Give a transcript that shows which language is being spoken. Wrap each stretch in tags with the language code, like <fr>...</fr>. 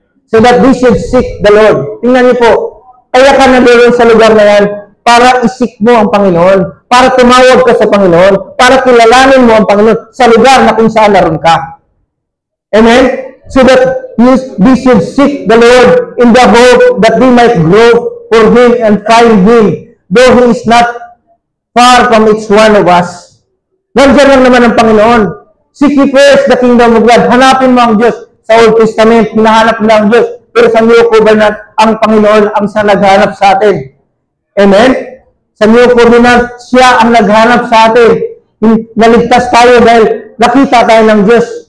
<en>So that we should seek the Lord.</en> <tl>Tingnan niyo po, kaya ka nandoon sa lugar na yan para isik mo ang Panginoon, para tumawag ka sa Panginoon, para kilalanin mo ang Panginoon sa lugar na kung saan naroon ka. Amen?</tl> <en>So that we should seek the Lord in the hope that we might grow for Him and find Him, though He is not far from each one of us.</en> <tl>Nandiyan lang naman ang Panginoon.</tl> <en>Seek ye first the kingdom of God.</en> <tl>Hanapin mo ang Diyos. Sa Old Testament, hinahanap nila ang Diyos. Pero sa New Covenant, ang Panginoon ang sa naghanap sa atin. Amen? Sa New Covenant, siya ang naghanap sa atin. Naligtas tayo dahil nakita tayo ng Diyos.</tl>